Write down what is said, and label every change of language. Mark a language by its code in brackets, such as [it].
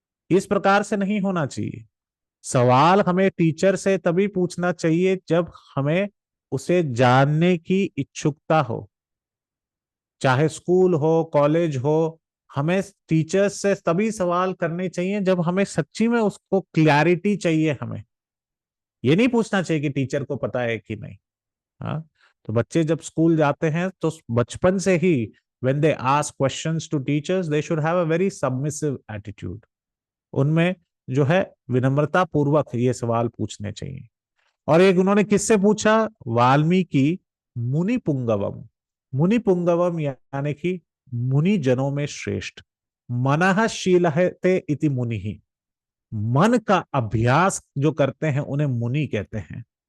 [hi] इस प्रकार से नहीं होना चाहिए। सवाल हमें टीचर से तभी पूछना चाहिए जब हमें उसे जानने की इच्छुकता हो। चाहे स्कूल हो, कॉलेज हो, हमें टीचर्स से तभी सवाल करने चाहिए जब हमें सच्ची में उसको क्लैरिटी चाहिए। हमें ये नहीं पूछना चाहिए कि टीचर को पता है कि नहीं। हाँ, तो बच्चे जब स्कूल जाते हैं तो बचपन से ही [en] when they ask questions to teachers they should have a very submissive attitude। [hi] उनमें जो है विनम्रता पूर्वक ये सवाल पूछने चाहिए। और एक उन्होंने किससे पूछा? वाल्मीकि मुनि पुंगवम। मुनि पुंगवम यानी कि मुनि जनों में श्रेष्ठ। [sa] मनः शीलते इति मुनि [hi] ही, मन का अभ्यास जो करते हैं उन्हें मुनि कहते हैं।